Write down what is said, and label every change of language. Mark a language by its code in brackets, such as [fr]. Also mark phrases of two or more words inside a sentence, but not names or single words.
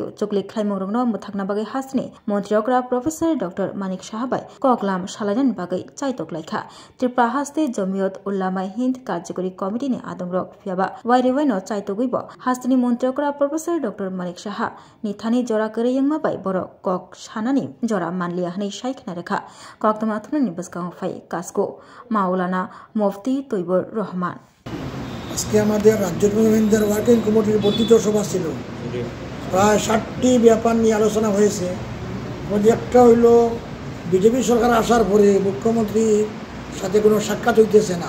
[trp] चुकलि ख्लाइमोरंनो मुथाकना बागै हासनि मन्त्रियकरा प्रोफेसर डॉक्टर मानिक साहाबाय कगलाम सालायनान बागै चाइतोकलाइखा त्रिपुरा हास्ते जमियत उल्लामा हिंद कार्यकरी कमिटिनि आदमरक फियाबा वाइरेवाइनो चाइतोगैबो हास्तिनि मन्त्रियकरा प्रोफेसर डॉक्टर मानिक साहा निथानि जरा करेयंमाबाय बर कक सानानि जरा मानलिया हनै साइखना रेखा कक्तमा थुननि बसकांग फाय कास्को মাওলানা মুফতি তৈবুর রহমান। [bn] আজকে আমাদের রাজ্য কমিটির ওয়ার্কিং কমিটির বর্ধিত সভা ছিল, প্রায় 60টি ব্যাপার নিয়ে আলোচনা হয়েছে। একটা হইল বিজেপি সরকার আসার পরে মুখ্যমন্ত্রীর সাথে কোনো সাক্ষাৎ হইতেছে না।